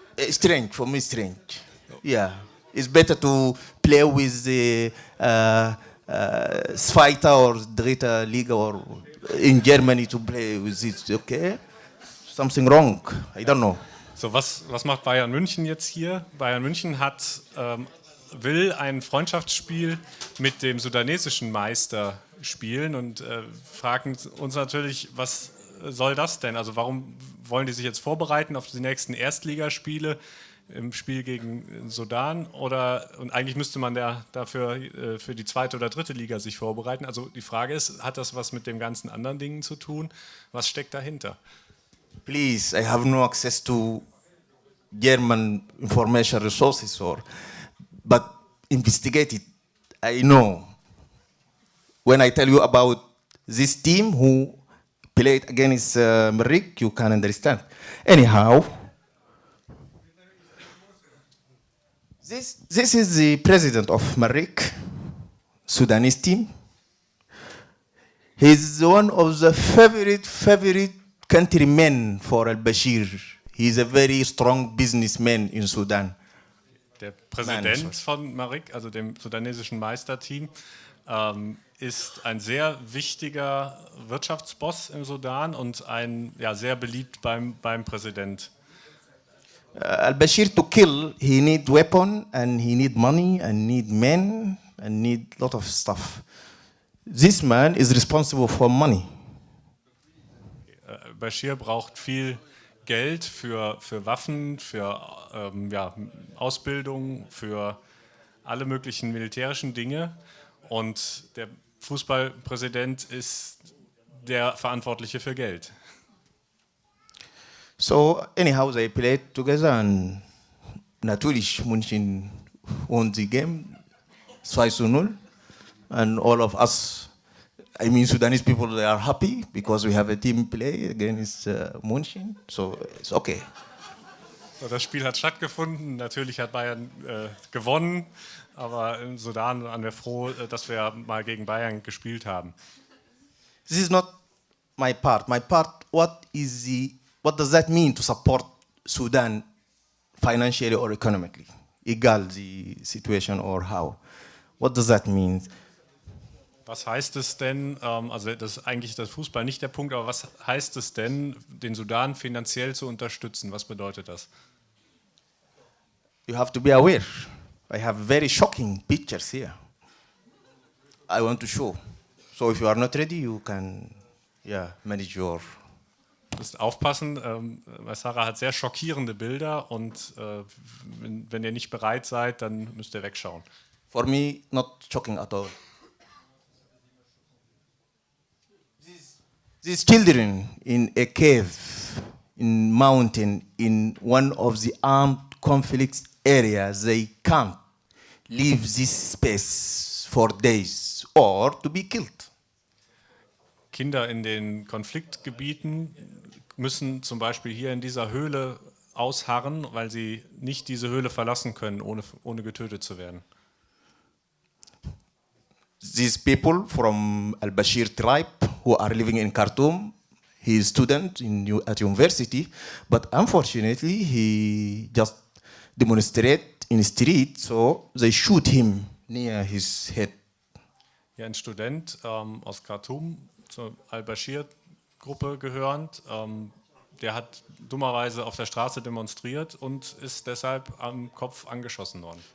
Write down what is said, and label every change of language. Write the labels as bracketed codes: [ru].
[en] Strange, for me, strange. Yeah, it's better to play with the [de] Zweite [en] or [de] Dritte Liga [en] or in Germany to play with it, okay? something wrong. I don't know. [de] So, was macht Bayern München jetzt hier? Bayern München will ein Freundschaftsspiel mit dem sudanesischen Meister spielen und fragen uns natürlich, was soll das denn? Also warum wollen die sich jetzt vorbereiten auf die nächsten Erstligaspiele im Spiel gegen Sudan? Und eigentlich müsste man dafür für die zweite oder dritte Liga sich vorbereiten. Also die Frage ist, hat das was mit den ganzen anderen Dingen zu tun? Was steckt dahinter? [en] Please, I have no access to German information resources, but investigate it. I know. When I tell you about this team who played against Merrick, you can understand. Anyhow, this is the president of Merrick, Sudanese team. He's one of the favorite countrymen for al-Bashir. He's a very strong businessman in Sudan. [de] Der Präsident von Marik, also dem sudanesischen Meisterteam, ist ein sehr wichtiger Wirtschaftsboss im Sudan und sehr beliebt beim Präsident. [en] Al-Bashir to kill, he need weapon and he need money and need men and need lot of stuff. This man is responsible for money. [de] Bashir braucht viel Geld für Waffen, für Ausbildung, für alle möglichen militärischen Dinge. Und der Fußballpräsident ist der Verantwortliche für Geld. [en] So anyhow, they played together and [de] natürlich [en] München won the game 2-0 and all of us, I mean Sudanese people, they are happy because we have a team play against München, so it's okay. [de] So, das Spiel hat stattgefunden, natürlich hat Bayern gewonnen, aber im Sudan waren wir froh, dass wir mal gegen Bayern gespielt haben. [en] This is not my part. My part, what does that mean to support Sudan financially or economically? [de] Egal [en] the situation or how. What does that mean? [de] Was heißt es denn, also das ist eigentlich das Fußball nicht der Punkt, aber was heißt es denn, den Sudan finanziell zu unterstützen? Was bedeutet das? [en] You have to be aware. I have very shocking pictures here. I want to show. So if you are not ready, you can manage your... [de] Du musst aufpassen, Maissara hat sehr schockierende Bilder und wenn ihr nicht bereit seid, dann müsst ihr wegschauen. [en] For me, not shocking at all. These children in a cave, in mountain, in one of the armed conflict areas, they can't leave this space for days or to be killed. [de] Kinder in den Konfliktgebieten müssen zum Beispiel hier in dieser Höhle ausharren, weil sie nicht diese Höhle verlassen können, ohne getötet zu werden. [en] These people from al-Bashir tribe who are living in Khartoum, he is a student at university, but unfortunately he just demonstrated in the street, so they shoot him near his head. [de] Ja, ein Student aus Khartoum, zur al-Bashir-Gruppe gehörend, der hat dummerweise auf der Straße demonstriert und ist deshalb am Kopf angeschossen worden.